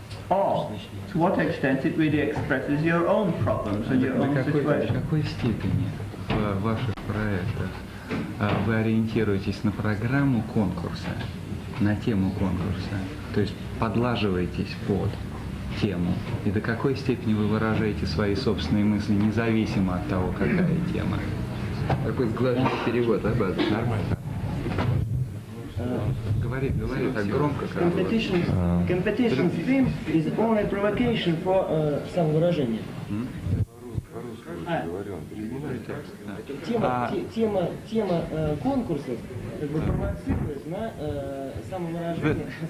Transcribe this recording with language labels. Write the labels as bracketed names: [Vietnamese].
[English] Or to what extent it really expresses your own problems and your own situation? [Russian] В какой степени в ваших проектах вы ориентируетесь на программу конкурса, на тему конкурса, то есть подлаживаетесь под тему, и до какой степени вы выражаете свои собственные мысли, независимо от того, какая тема? Такой сглаженный перевод, да, База? Нормально. Говори так громко, как [English] Competition theme is only provocation for самовыражение. [Russian] Тема конкурсов как бы провоцирует на самовыражение.